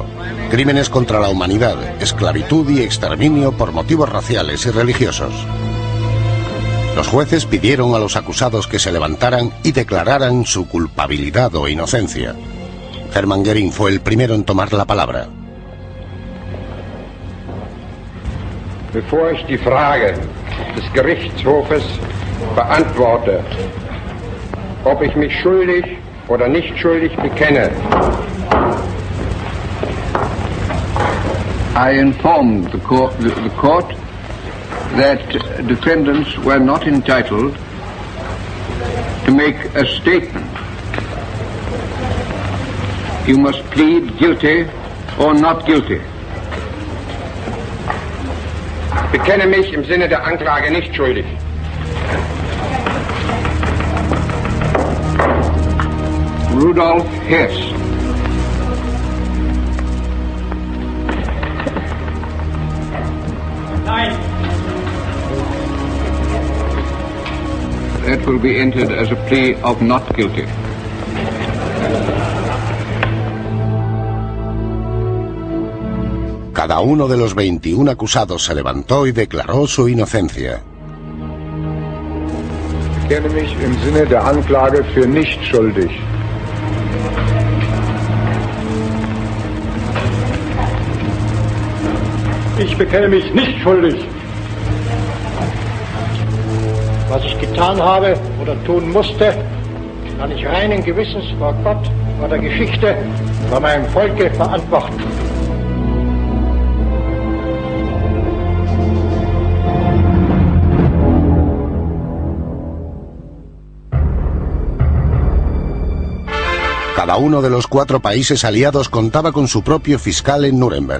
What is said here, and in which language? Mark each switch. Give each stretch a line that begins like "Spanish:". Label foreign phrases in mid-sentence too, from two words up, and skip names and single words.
Spanish: Crímenes contra la humanidad, esclavitud y exterminio por motivos raciales y religiosos. Los jueces pidieron a los acusados que se levantaran y declararan su culpabilidad o inocencia. Hermann Göring fue el primero en tomar la palabra.
German: Bevor ich die Frage des Gerichtshofes beantworte, ob ich mich schuldig oder nicht schuldig bekenne,
English: I informed the court that defendants were not entitled to make a statement. You must plead guilty or not guilty.
German: Bekenne mich im Sinne der Anklage nicht schuldig. Rudolf Hess. Nein.
English: That will be entered as a plea of not guilty.
Spanish: Cada uno de los 21 acusados se levantó y declaró su inocencia.
German: Ich bekenne mich im Sinne der Anklage für nicht schuldig. Ich bekenne mich nicht schuldig. Was ich getan habe oder tun musste, kann ich reinen Gewissens vor Gott, vor der Geschichte, vor meinem Volke verantworten.
Spanish: Cada uno de los 4 países aliados contaba con su propio fiscal en Nuremberg.